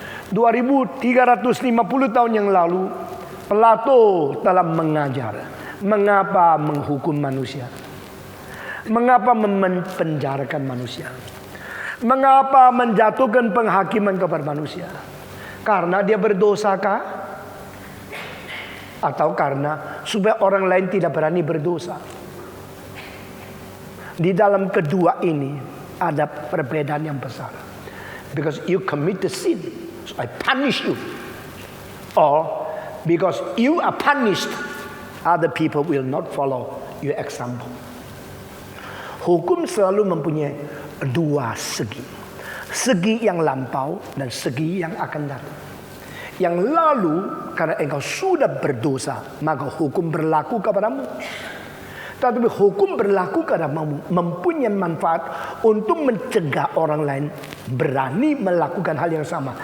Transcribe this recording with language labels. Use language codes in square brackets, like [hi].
[id] 2350 tahun yang lalu, Plato telah mengajar mengapa menghukum manusia, mengapa mempenjarakan manusia, mengapa menjatuhkan penghakiman kepada manusia. Karena dia berdosakah? atau karena supaya orang lain tidak berani berdosa. Di dalam kedua ini ada perbedaan yang besar. [en] Because you commit the sin, so I punish you. Or because you are punished, other people will not follow your example. [id] Hukum selalu mempunyai dua segi. Segi yang lampau dan segi yang akan datang. Yang lalu, karena engkau sudah berdosa, maka hukum berlaku kepadamu. Tetapi hukum berlaku kepadamu mempunyai manfaat untuk mencegah orang lain berani melakukan hal yang sama.